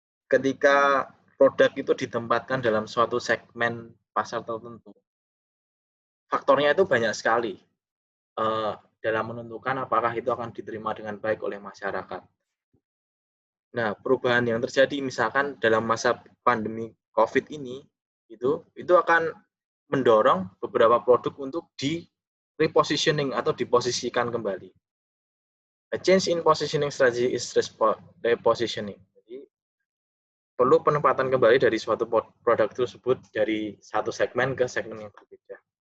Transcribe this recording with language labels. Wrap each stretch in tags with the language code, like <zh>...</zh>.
<id>Ketika produk itu ditempatkan dalam suatu segmen pasar tertentu, faktornya itu banyak sekali dalam menentukan apakah itu akan diterima dengan baik oleh masyarakat. Nah, perubahan yang terjadi misalkan dalam masa pandemi COVID ini, itu akan mendorong beberapa produk untuk di repositioning atau diposisikan kembali.</id> <en>A change in positioning strategy is repositioning.</en> <id>Jadi perlu penempatan kembali dari suatu produk tersebut dari satu segmen ke segmen yang berbeda.</id>